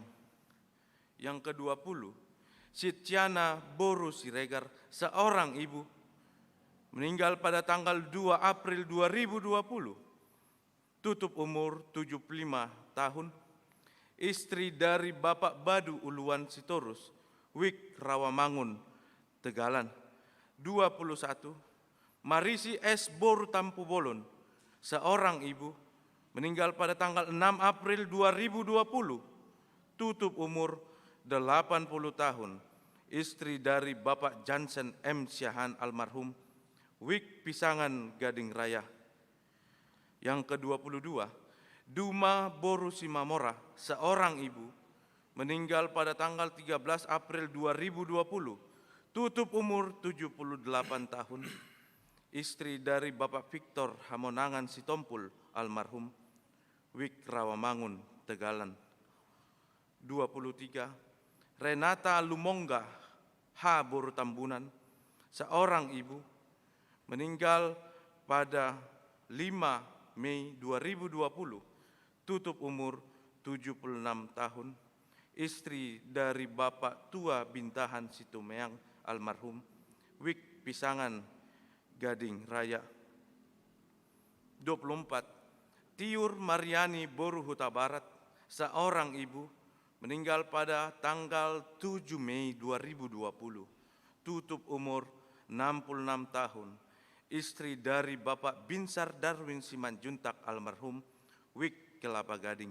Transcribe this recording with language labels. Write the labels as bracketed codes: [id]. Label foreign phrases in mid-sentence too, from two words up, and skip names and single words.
[id] Yang ke-20, Sitiana Boru Siregar, seorang ibu, meninggal pada tanggal 2 April 2020. Tutup umur 75 tahun. Istri dari Bapak Badu Uluan Sitorus, Wik Rawamangun, Tegalan. 21, Marisi S. Boru Tampu Bolon, seorang ibu, meninggal pada tanggal 6 April 2020. Tutup umur 80 tahun. Istri dari Bapak Jansen M. Syahan almarhum, Wik Pisangan, Gading Raya. Yang ke-22, Duma Boru Simamora, seorang ibu, meninggal pada tanggal 13 April 2020. Tutup umur 78 tahun. Istri dari Bapak Victor Hamonangan Sitompul almarhum, Wik Rawamangun, Tegalan. 23, Renata Lumongga H. Boru Tambunan, seorang ibu, meninggal pada 5 Mei 2020. Tutup umur 76 tahun. Istri dari Bapak Tua Bintahan Situmeang almarhum, Wik Pisangan, Gading Raya. 24, Tiur Mariani Boru Huta Barat, seorang ibu, meninggal pada tanggal 7 Mei 2020. Tutup umur 66 tahun. Istri dari Bapak Binsar Darwin Simanjuntak almarhum, Wik Kelapa Gading.